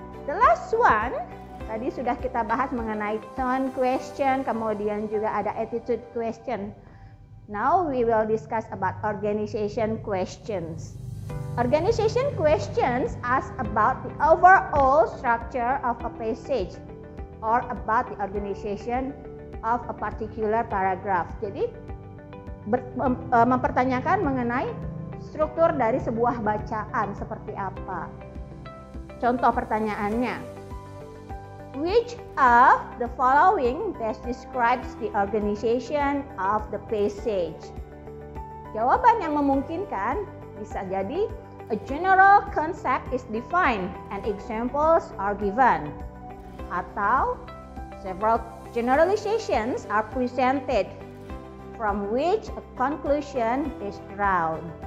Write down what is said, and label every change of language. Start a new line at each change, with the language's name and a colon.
English: The last one,
Indonesian: tadi sudah kita bahas mengenai tone question, kemudian juga ada attitude question.
English: Now we will discuss about organization questions. Organization questions ask about the overall structure of a passage or about the organization of a particular paragraph.
Indonesian: Jadi mempertanyakan mengenai struktur dari sebuah bacaan seperti apa. Contoh pertanyaannya,
English: which of the following best describes the organization of the passage?
Indonesian: Jawaban yang memungkinkan bisa jadi
English: a general concept is defined and examples are given,
Indonesian: atau
English: several generalizations are presented from which a conclusion is drawn.